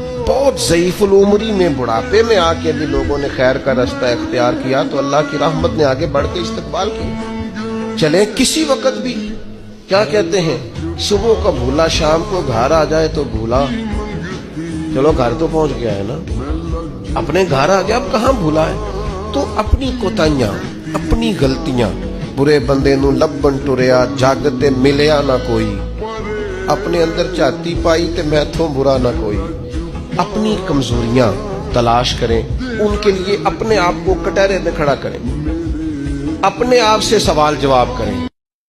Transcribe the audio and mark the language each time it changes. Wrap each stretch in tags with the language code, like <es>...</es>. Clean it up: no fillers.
<ur>بہت ضعیف العمری میں بڑھاپے میں آ کے بھی لوگوں نے خیر کا رستہ اختیار کیا تو اللہ کی رحمت نے آگے بڑھ کے استقبال کیا. چلیں کسی وقت بھی, کیا کہتے ہیں, صبح کا بھولا شام کو گھر آ جائے تو بھولا, چلو گھر تو پہنچ گیا ہے نا, اپنے گھر آ گیا, اب کہاں بھولا ہے. تو اپنی کوتاہیاں, اپنی غلطیاں,</ur> <pa>برے بندے نو لبن ٹریا جگ تے ملیا نہ کوئی, اپنے اندر چاتی پائی تے میتھوں برا نہ کوئی.</pa> <ur>اپنی کمزوریاں تلاش کریں, ان کے لیے اپنے آپ کو کٹہرے میں کھڑا کریں, اپنے آپ سے سوال جواب کریں.</ur>